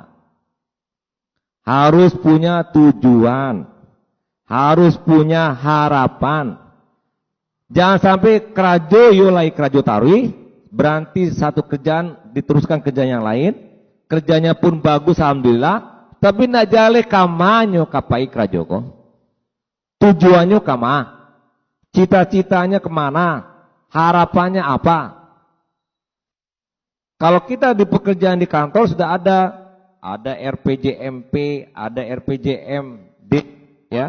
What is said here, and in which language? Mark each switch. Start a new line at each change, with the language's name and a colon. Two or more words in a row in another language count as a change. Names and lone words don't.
Indonesian: Harus punya tujuan. Harus punya harapan. Jangan sampai
Minangkabau: kerajo yulai kerajo tarwi,
Indonesian: berarti satu kerjaan diteruskan kerja yang lain, kerjanya pun bagus alhamdulillah,
Minangkabau: tapi nak jale kamanyo kapai kerajo ko.
Indonesian: Tujuannya kama? Cita-citanya kemana? Harapannya apa? Kalau kita di pekerjaan di kantor sudah ada RPJMP, ada RPJMD, ya.